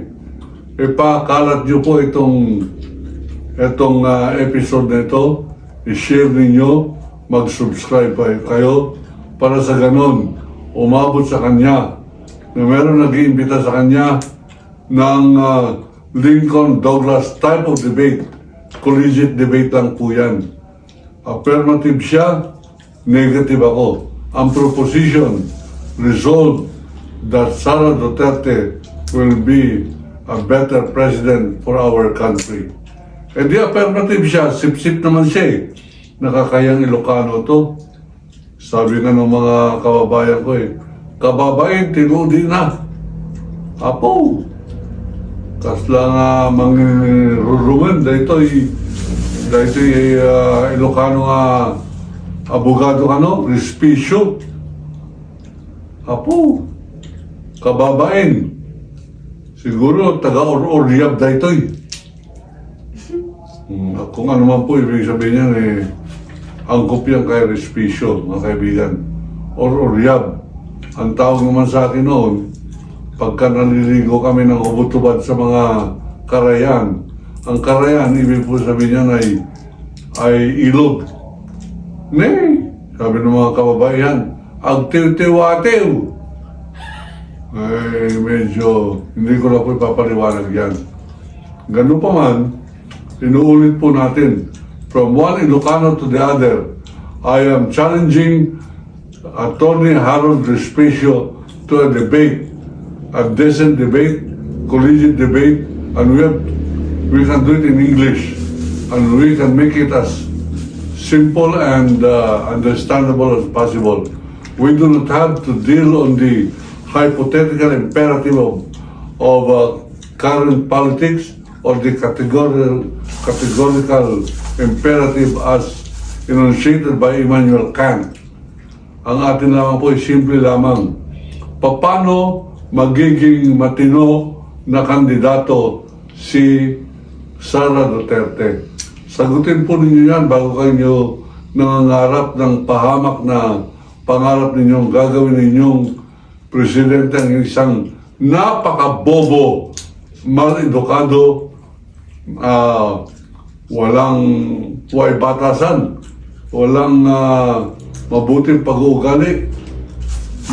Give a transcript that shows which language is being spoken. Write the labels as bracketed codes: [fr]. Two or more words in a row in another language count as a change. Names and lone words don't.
[tl] Ipakalat niyo po itong episode na ito, i-share ninyo, mag-subscribe kayo para sa ganon, umabot sa kanya na meron nag-iimbita sa kanya ng [en] Lincoln-Douglas type of debate. Collegiate debate [tl] lang po yan. Affirmative siya, negative ako. Ang proposition, [en] resolve that Sara Duterte will be a better president for our country. [tl] E di affirmative siya, sip-sip naman siya eh. Nakakayang Ilocano to. Sabi nga ng mga kababayan ko kababain, tinudi na. [ilo] Apo, kasla nga mangrurumen, dahito Ilocano nga abogado Respicio. Apo, kababain, siguro taga-or-oryab dahito [tl] Kung ano man po ibig sabihin niyan angkop yan kay Respicio, mga kaibigan. [ilo] Or-oryab. [tl] Ang tawag naman sa akin noon, pagka naliligo kami ng hubot-hubad sa mga karayan, ang karayan, ibig po sabihin niyan ay ilog. Nay, sabi ng mga kababayan, agtiw-tiwatew. Medyo, hindi ko na po ipapaliwanag yan. Ganun pa man, inuulit po natin, [en] from one Ilocano to the other, I am challenging Attorney Harold Respicio to a debate, a decent debate, collegiate debate, and we can do it in English, and we can make it as simple and understandable as possible. We do not have to deal on the hypothetical imperative of current politics or the categorical imperative as enunciated by Immanuel Kant. [tl] Ang atin lamang po ay simple lamang. Paano magiging matino na kandidato si Sara Duterte? Sagutin po ninyo yan bago kayo nangangarap ng pahamak na pangarap ninyong gagawin ninyong presidente ng isang napakabobo, mal-edukado, walang batasan, walang mabuting pag-uugali.